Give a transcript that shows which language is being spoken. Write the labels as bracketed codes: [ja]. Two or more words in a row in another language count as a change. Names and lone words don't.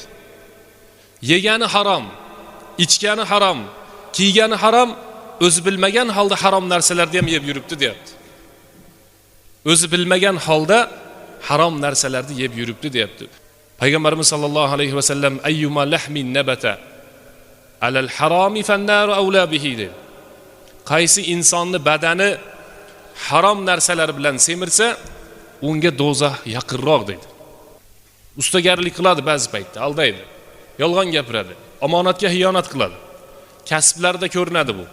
[uz] Yegani harom, ichgani harom, kiygani harom, o'zi bilmagan holda harom narsalarni ham yeb yuribdi deyapti. O'zi bilmagan holda harom narsalarni yeb yuribdi deyapti. [ar] Payg'ambarimiz صلى الله عليه وسلم أيما لحم نبت على الحرام فالنار أولى به dedi. [uz] Qaysi insonni badani harom narsalar bilan semirsa, unga do'zax yaqinroq dedi. Ustagarlik qiladi ba'zi paytda, aldaydi. Yolg'on gapiradi, omonatga xiyonat qiladi. Kasblarda ko'rinadi bu.